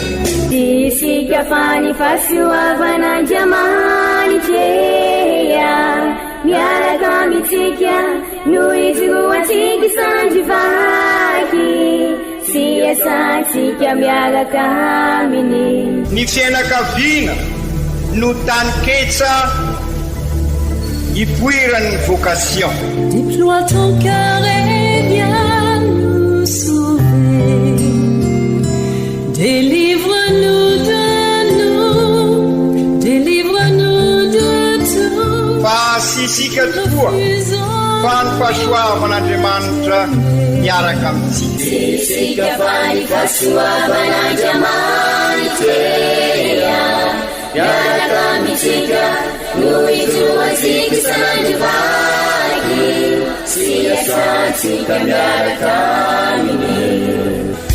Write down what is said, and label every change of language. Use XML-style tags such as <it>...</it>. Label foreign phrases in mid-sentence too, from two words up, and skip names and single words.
<mg>Isika fa ny fahasoavan'Andriamanitra miaraka amintsika, no itroatsika isandrivaky, sy asantsika miaraka aminy. Ny fianakaviana no tany ketsa ipoiran'ny vocation.</mg> <fr>Déploie ton cœur et viens nous sauver. Délivre-nous de</fr> <mg>mahasisika tokoa fa ny fahasoavan'andriamanitra miaraka amintsika miaraka amintsika no itoazika sandivaky sy asantsika miaraka aminy</mg>